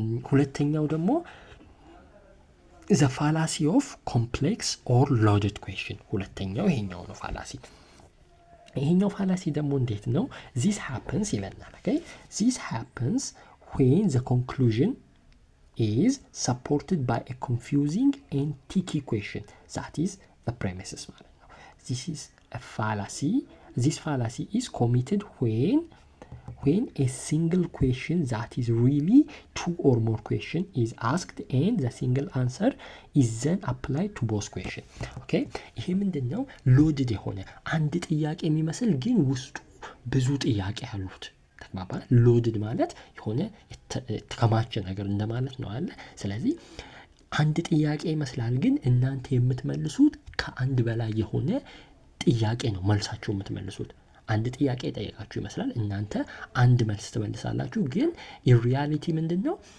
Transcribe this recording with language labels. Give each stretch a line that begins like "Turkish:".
Amharic: ሁለተኛው ደግሞ
English: the fallacy of complex or loaded question።
Amharic: ሁለተኛው ይሄኛው ነው ፋላሲ። ይሄኛው ፋላሲ ደግሞ እንዴት ነው?
English: this happens
Amharic: ይለናል።
English: okay this happens when the conclusion is supported by a confusing and tricky question that is the premises
Amharic: ማለት ነው።
English: this is a fallacy. this fallacy is committed when a single question that is really two or more question is asked and the single answer is then applied to both question። okay
Amharic: ይሄ ምንድነው? ሎድድ የሆነ አንድ ጥያቄ የሚመስል ግን ውስጡ ብዙ ጥያቄ ያሉት ተግባባ። ሎድድ ማለት የሆነ የተከማቸ ነገር እንደማለት ነው አለ። ስለዚህ አንድ ጥያቄ ይመስላል ግን እናንተ የምትመልሱት ከአንድ በላይ የሆነ ጥያቄ ነው መልሳችሁ የምትመልሱት። አንድ ጥያቄ ጠየቃችሁ ይመስላል እናንተ አንድ መልስ ትመልሳላችሁ፣ ግን ኢንሪያሊቲ ምንድነው?